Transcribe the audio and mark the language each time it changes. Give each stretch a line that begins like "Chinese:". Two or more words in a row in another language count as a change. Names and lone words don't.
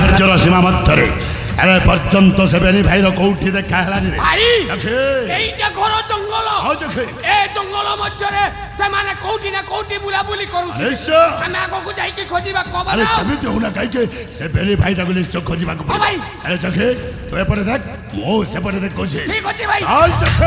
Odia: ରାଜ୍ୟର ସୀମା ମଧ୍ୟରେ ଏବେ ପର୍ଯ୍ୟନ୍ତ ସେ ବେନି ଭାଇର କୋଉଠି ଦେଖା ହେଲାନି ରେ ଭାଇ ଜଖେ ଏଇଟା ଘର ଜଙ୍ଗଲ ହଁ ଜଖେ ଏ ଜଙ୍ଗଲ ମଧ୍ୟରେ ସେମାନେ କୋଉଠି ନା କୋଉଠି ବୁଲାବୁଲି କରୁଛନ୍ତି ନିଶ୍ଚୟ ଆମେ ଆଗକୁ ଯାଇକି ଖୋଜିବା କବ ଆରେ ନା କେମିତି ହଉନା କାହିଁକି ସେ ବେନି ଭାଇଟାକୁ ନିଶ୍ଚୟ ଖୋଜିବାକୁ ପଡ଼ିବ ଭାଇ। ଆରେ ଜଖେ ତୁ ଏପଟେ ଦେଖ ମୁଁ ସେପଟେ ଦେଖୁଛି ଠିକ ଅଛି ଭାଇ ଚାଲ ଜଖେ